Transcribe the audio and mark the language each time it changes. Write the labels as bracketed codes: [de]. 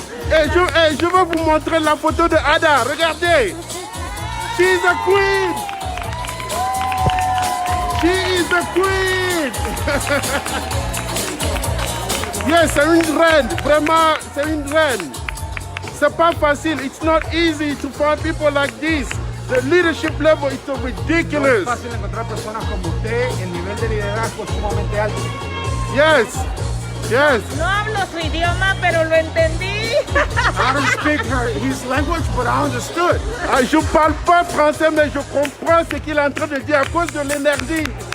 [fr] Et je vais vous montrer la photo de Ada. Regardez. [en] She's a queen. She is a queen. Yes, [fr] c'est une reine. Vraiment, c'est une reine. C'est pas facile. [en] It's not easy to find people like this. The leadership level is so ridiculous. [es] No es fácil encontrar personas como usted, el nivel de liderazgo es sumamente alto. [en] Yes, yes. [es] No hablo su idioma, pero lo entendí. [en] I don't speak his language, but I understood. [fr] Ah, je parle pas français, mais je comprends ce qu'il est en train de dire à cause de l'énergie.